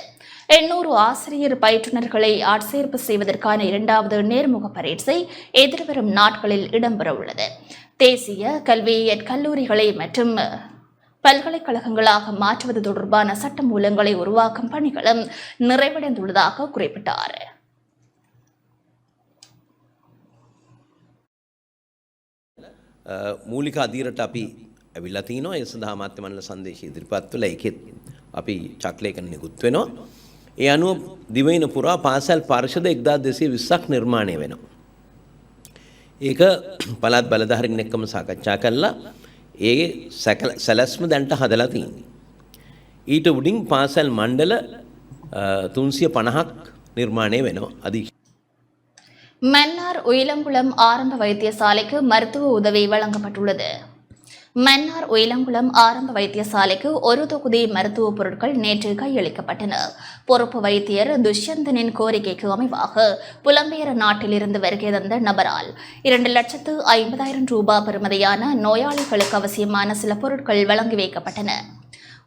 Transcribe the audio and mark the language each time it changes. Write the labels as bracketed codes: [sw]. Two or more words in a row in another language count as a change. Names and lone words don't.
[ta] 800 ஆசிரியர் பயிற்றுநர்களை ஆட்சேர்ப்பு செய்வதற்கான 2வது நேர்முக பரீட்சை எதிர்வரும் நாட்களில் இடம்பெற உள்ளது. தேசிய கல்வியியற் கல்லூரிகளை மற்றும் பல்கலைக்கழகங்களாக மாற்றுவது தொடர்பான சட்ட மூலங்களை உருவாக்கும் பணிகளும் நிறைவடைந்துள்ளதாக குறிப்பிட்டார். [si] මූලික අදීරට අපි ඇවිල්ලා තිනවා. ඒ සඳහා මාධ්‍ය මණ්ඩල සංදේශය ඉදිරිපත් වෙලා ඒකෙත් අපි චක්ලේඛන නිකුත් වෙනවා. ඒ අනුව දිවයින පුරා පාසල් පරිෂද 1220ක් නිර්මාණය වෙනවා. ඒක පළාත් බලධාරීන් එක්කම සාකච්ඡා කළා. ඒ සැලැස්ම දැන්ට හදලා තියෙනවා. ඊට උඩින් පාසල් මණ්ඩල 350ක් නිර්මාණය වෙනවා. අධීක්ෂ [ta] மன்னார் உயிலங்குளம் ஆரம்ப வைத்தியசாலைக்கு மருத்துவ உதவி வழங்கப்பட்டுள்ளது. மன்னார் உயிலங்குளம் ஆரம்ப வைத்தியசாலைக்கு ஒரு தொகுதி மருத்துவ பொருட்கள் நேற்று கையளிக்கப்பட்டன. பொறுப்பு வைத்தியர் துஷ்யந்தனின் கோரிக்கைக்கு அமைவாக புலம்பெயர் நாட்டிலிருந்து வருகை தந்த நபரால் 2,50,000 ரூபாய் பெறுமதியான நோயாளிகளுக்கு அவசியமான சில பொருட்கள் வழங்கி வைக்கப்பட்டன.